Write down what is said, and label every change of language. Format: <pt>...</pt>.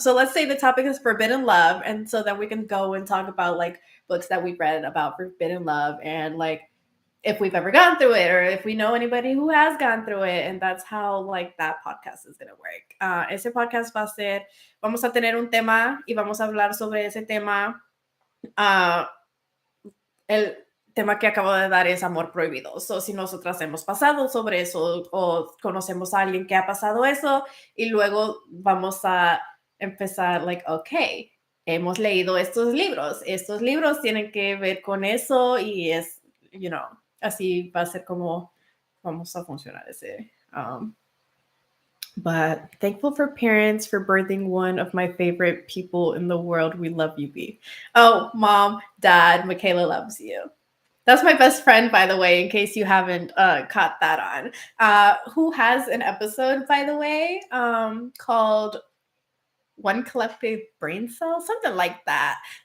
<en>So let's say the topic is forbidden love, and so then we can go and talk about like books that we've read about forbidden love, and like if we've ever gone through it, or if we know anybody who has gone through it. And that's how like that podcast is going to work.</en> <es>Ese podcast va a ser, vamos a tener un tema y vamos a hablar sobre ese tema. El tema que acabo de dar es amor prohibido. So, si nosotras hemos pasado sobre eso, o conocemos a alguien que ha pasado eso, y luego vamos a empezar like, okay, hemos leído estos libros tienen que ver con eso, y es, así va a ser como vamos a funcionar ese.</es> <en>But thankful for parents for birthing one of my favorite people in the world. We love you, B. Oh, mom, dad, Michaela loves you. That's my best friend, by the way, in case you haven't caught that on. Who has an episode, by the way, called One Collective Brain Cell, something like that.</en>